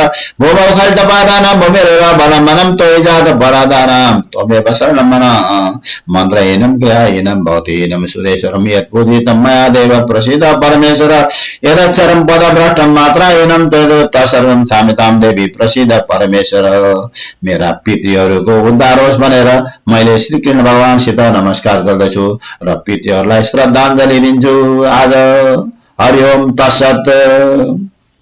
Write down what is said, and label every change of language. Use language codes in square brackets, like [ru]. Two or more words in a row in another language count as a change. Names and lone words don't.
[sa] भूमौ खल्तपादानां भूमिरेव बलमनं त्वयि जातपराधानां त्वमेव शरणं मम। मन्त्रहीनं क्रियाहीनं भवतीहीनं सुरेश्वरं यत्पूजितं मया देव प्रसीद परमेश्वर। यदक्षरं पदभ्रष्टं मात्राहीनं तत्सर्वं क्षम्यतां देवी प्रसीद परमेश्वर। [ne] मेरा पितृहरूको उद्धार होस् भनेर मैले श्री कृष्ण भगवानसित नमस्कार गर्दछु र पितृहरूलाई श्रद्धाञ्जली दिन्छु आज। [sa] हरि ओम तत्सत्।